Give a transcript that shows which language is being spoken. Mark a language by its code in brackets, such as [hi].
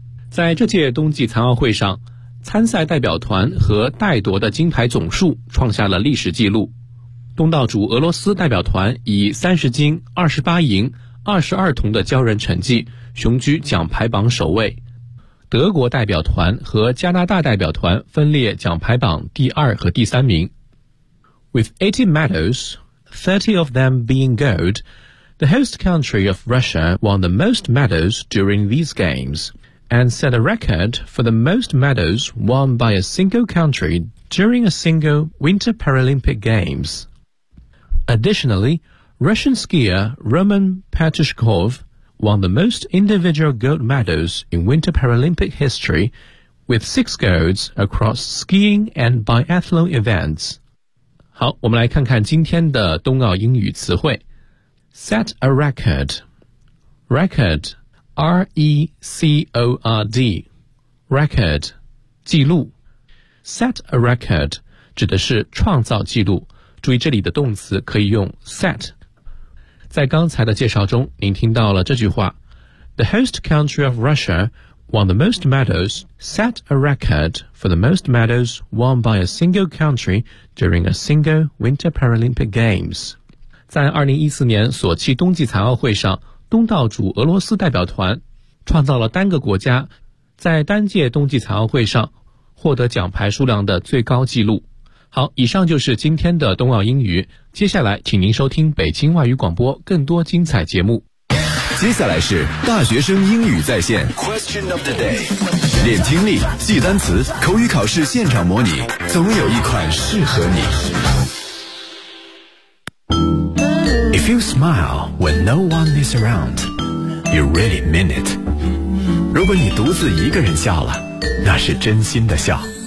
[zh] 在这届冬季残奥会上，参赛代表团和带夺的金牌总数创下了历史记录。东道主俄罗斯代表团以30金、28银、22铜的骄人成绩，雄居奖牌榜首位。德国代表团和加拿大代表团分列奖牌榜第二和第三名。 [en] With 80 medals, 30 of them being gold, the host country of Russia won the most medals during these games and set a record for the most medals won by a single country during a single Winter Paralympic Games. Additionally, Russian skier Roman Petushkov won the most individual gold medals in Winter Paralympic history with 6 golds across skiing and biathlon events. [zh] 好，我们来看看今天的冬奥英语词汇。 [en] Set a record. Record, R-E-C-O-R-D. [zh] Record, 记录。Set a record 指的是创造记录。注意这里的动词可以用 set。在刚才的介绍中，您听到了这句话 [en] The host country of Russia won the most medals, set a record for the most medals won by a single country during a single Winter Paralympic Games. [zh] 在2014年索契冬季残奥会上，东道主俄罗斯代表团创造了单个国家在单届冬季残奥会上获得奖牌数量的最高纪录。好，以上就是今天的冬奥英语。接下来请您收听北京外语广播更多精彩节目。接下来是大学生英语在线 Question of the day， 练听力，记单词，口语考试现场模拟，总有一款适合你。 [en] If you smile when no one is around, you really mean it。 [zh] 如果你独自一个人笑了，那是真心的笑。